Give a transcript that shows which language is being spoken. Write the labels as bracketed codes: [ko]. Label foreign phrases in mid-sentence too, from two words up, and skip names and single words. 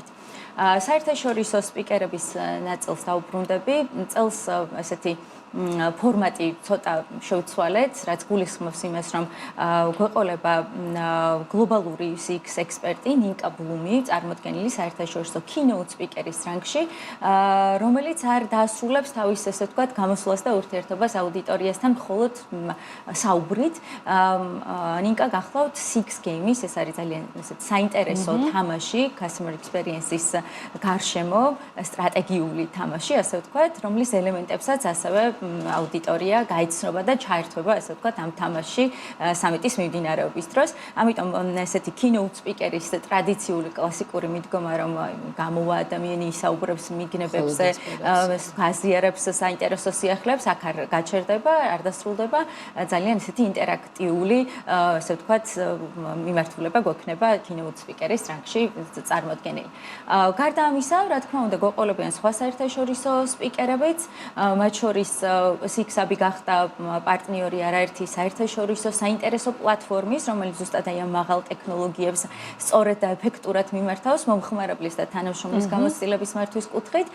[ka] საერთაშორისო სპიკერების ნაწილს დავუბრუნდები. წელს ესეთი ფორმატი ცოტა შევცვალეთ, რაც გულისხმობს იმას, რომ გვეყოლება გლობალური CX ექსპერტი ნინკა ბლუმი, წარმოდგენილი საერთაშორისო [en] keynote speaker- [ka] ის რანგში, რომელიც არ დაასრულებს თავის, ესე ვთქვათ, გამოსვლას და ურთიერთობას აუდიტორიასთან მხოლოდ საუბრით. ნინკა გახლავთ [en] CX game- [ka] ის, ეს არის ძალიან საინტერესო თამაში, [en] customer experience- [ka] ის გარშემო, სტრატეგიული თამაში, ასე ვთქვათ, რომლის ელემენტებსაც ასევე აუდიტორია გაიცნობა და ჩაერთვება, ასე ვთქვათ, ამ თამაში სამიტის მიმდინარეობის დროს. ამიტომ ესეთი [en] keynote speaker- [ka] ის ტრადიციული კლასიკური მიდგომა, რომ გამოვა ადამიანი ისაუბრებს მიგნებებზე, გაზიარებს საინტერესო სიახლეებს, აქ არ გაჩერდება, არ დასრულდება, ძალიან ესეთი ინტერაქტიული, ასე ვთქვათ, მიმართულება გვექნება [en] keynote speaker- [ka] ის რანგში წარმოდგენილი. გარდა ამისა, რა თქმა უნდა, გვეყოლებიან სხვა საერთაშორისო სპიკერებიც, მათ შორის CX-აბი გახდა პარტნიორი არაერთი საერთაშორისო საინტერესო პლატფორმის, რომელიც ზუსტად აი ამ მაღალ ტექნოლოგიებს სწორედ და ეფექტურად მიმართავს მომხმარებლის და თანამშრომლის გამოცდილების მართვის კუთხით.